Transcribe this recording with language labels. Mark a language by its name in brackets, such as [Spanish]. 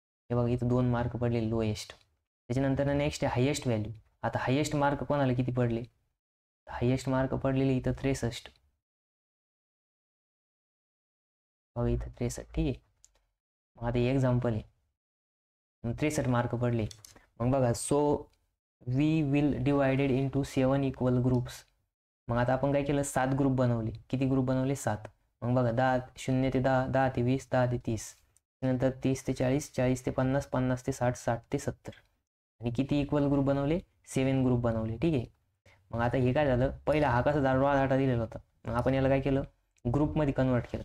[Marathi] हे बघा इथं 2 मार्क पडले लोएस्ट. त्याच्यानंतर नेक्स्ट आहे हायेस्ट व्हॅल्यू. आता हायेस्ट मार्क कोणाला किती पडले, हायेस्ट मार्क पडलेले इथं 63 बघा इथं 63. ठीक आहे. मग आता एक्झाम्पल आहे 63 मार्क पडले. [English] मग बघा so we will divided into 7 equal groups. [Marathi] मग आता आपण काय केलं 7 ग्रुप बनवले. किती ग्रुप बनवले 7. मग बघा 0 ते 10, 10 ते 20, 10 ते 30, नंतर 30 ते 40, 40 ते 50, 50 ते 60, 60 ते 70. आणि किती इक्वल ग्रुप बनवले 7 ग्रुप बनवले. ठीक आहे. मग आता हे काय झालं, पहिला हा कसा रॉ डाटा दिलेला होता, मग आपण याला काय केलं ग्रुपमध्ये कन्वर्ट केलं.